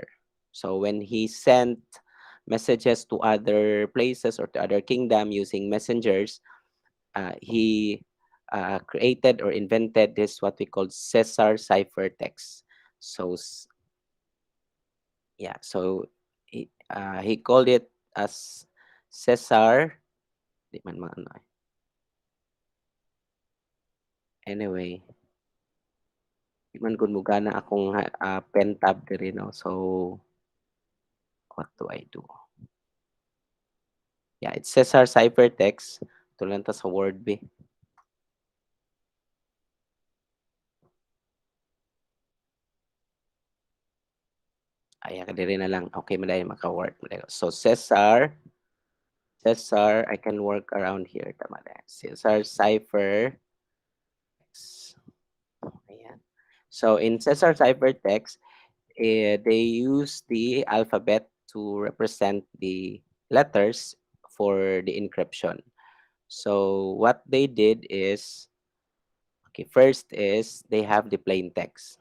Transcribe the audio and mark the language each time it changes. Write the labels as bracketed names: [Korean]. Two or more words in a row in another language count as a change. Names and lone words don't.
[English] So when he sent messages to other places or to other kingdom using messengers, he created or invented this what we call Caesar ciphertext. So yeah, so he called it as Caesar. [Cebuano] Di man maano eh. Anyway, di man gud mo gana akong pen tab diri, no. [English] So what do I do? Yeah, it's Caesar ciphertext. [Cebuano] Tulan ta sa word B. Ayan, diri na lang. Okay, madali maka-work. [English] So Cesar, I can work around here. [Cebuano] Tama na. [English] Cesar cipher text. [Cebuano] Ayan. [English] So in Cesar ciphertext, they use the alphabet to represent the letters for the encryption. So what they did is, okay, first is they have the plain text.